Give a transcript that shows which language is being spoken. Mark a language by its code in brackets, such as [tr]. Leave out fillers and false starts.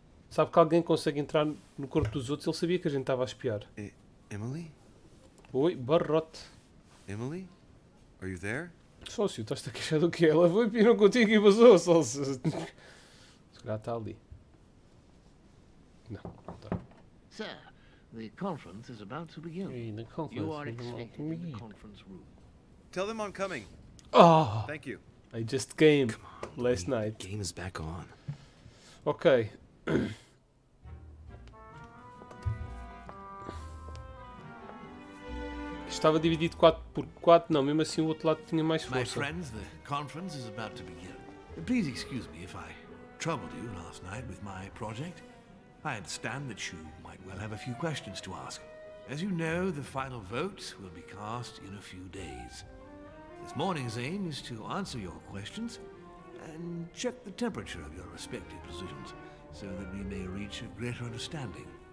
[pt] Sabe que alguém consegue entrar no corpo dos outros. Ele sabia que a gente estava a espiar. [en] Emily? [pt] Oi, barrote. [en] Emily? Are you there? [pt] Sócio, estás-te a queixar do quê? Ela foi pirou contigo e vazou, sócio. Se calhar está ali. Não, não está. [en] Sir, the conference is about to begin. You are expected in the conference room. Tell them I'm coming. Oh! Thank you. I just came last night. Game is back on. Ok. [pt] Estava dividido 4 por 4, não, mesmo assim o outro lado tinha mais [en] My [pt] força. [en] friends, the conference is about to begin. Please excuse me if I troubled you last night with my project. I understand that you might well have a few questions to ask. As you know, the final vote will be cast in a few days. This morning's aim is to answer your questions and check the temperature of your respective positions so that we may reach a greater understanding.